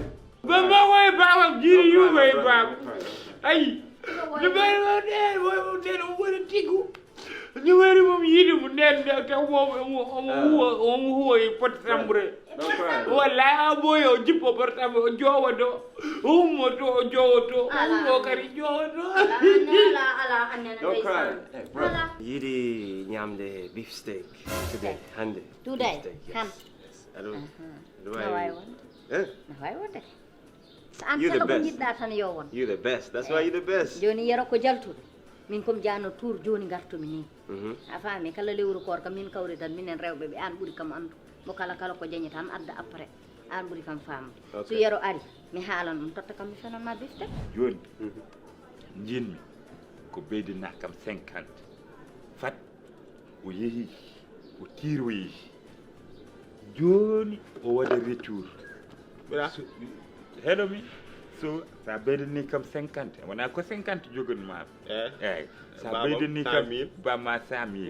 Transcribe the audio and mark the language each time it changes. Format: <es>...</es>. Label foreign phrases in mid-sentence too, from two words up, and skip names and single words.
<ff>bamba woye baba jiiri yuba e baba ayi no ɓeɗe woyten o woni tiggu ni wari mom yiɗi mo nden taw omo huwa e pot tambouré wallahi a ɓooyi o jippo portable o jowa do o ummo to o jowo to o ummo kadi jowo to ala annene yiɗi ñamde</ff> <en>beef steak today</en> <ff>hande today ham aɗa wawi wonde so an</ff> <en>You're the</en> <ff>kala ko</ff> <en>best.</en> <ff>jiɗɗa tan yo won</ff> <en>you're the best that's why you're the best</en> <ff>joni yero ko jaltuɗo min komi jano tour joni gartumi ni a faami kala lewru koor kam min kawri tan minen rewɓe ɓe an ɓuuri kam andu mo kala ko jañi tan adda après an ɓuuri kam famde so yero ari mi haalan ɗum totta kam mi fenanma bifte joni jinmi ko beydina kam 50 fat o yeehi o tiroyi joni o waɗa retour heɗomi so sa beydini kam 50 wona ko 50 jogonima eyyi sa beydini kam bamma 100 000</ff>